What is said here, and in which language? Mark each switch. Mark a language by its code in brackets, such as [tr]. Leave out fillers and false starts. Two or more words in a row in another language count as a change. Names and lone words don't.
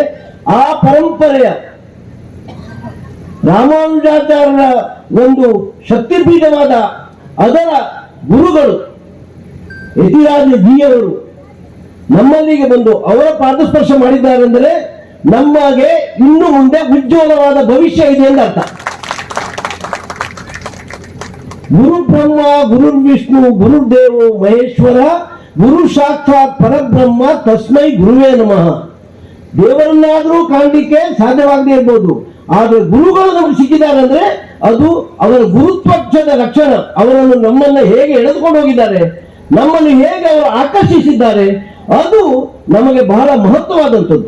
[kn] ಆ ಪರಂಪರೆಯ ರಾಮಾನುಜಾಚಾರ್ಯರ ಒಂದು ಶಕ್ತಿಪೀಠವಾದ ಅದರ ಗುರುಗಳು ಯತಿರಾಜ ಜಿಯವರು ನಮ್ಮಲ್ಲಿಗೆ ಬಂದು ಅವರ ಪಾದಸ್ಪರ್ಶ ಮಾಡಿದ್ದಾರೆಂದರೆ ನಮಗೆ ಇನ್ನು ಮುಂದೆ ಉಜ್ವಲವಾದ ಭವಿಷ್ಯ ಇದೆ ಎಂದರ್ಥ. [sa] ಗುರು ಬ್ರಹ್ಮ ಗುರು ವಿಷ್ಣು ಗುರುದೇವೋ ಮಹೇಶ್ವರ ಗುರು ಸಾಕ್ಷಾತ್ ಪರಬ್ರಹ್ಮ ತಸ್ಮೈ ಗುರುವೇ ನಮಃ. [kn] ದೇವರನ್ನಾದರೂ ಕಾಣಲಿಕ್ಕೆ ಸಾಧ್ಯವಾಗದೇ ಇರ್ಬೋದು, ಆದ್ರೆ ಗುರುಗಳು ನಮಗೆ ಸಿಕ್ಕಿದ್ದಾರೆ ಅಂದ್ರೆ ಅದು ಅವರ ಗುರುತ್ವಕ್ಷದ ಲಕ್ಷಣ. ಅವರನ್ನು ನಮ್ಮನ್ನ ಹೇಗೆ ಎಳೆದುಕೊಂಡು ಹೋಗಿದ್ದಾರೆ, ನಮ್ಮನ್ನು ಹೇಗೆ ಅವರು ಆಕರ್ಷಿಸಿದ್ದಾರೆ, ಅದು ನಮಗೆ ಬಹಳ ಮಹತ್ವವಾದಂಥದ್ದು.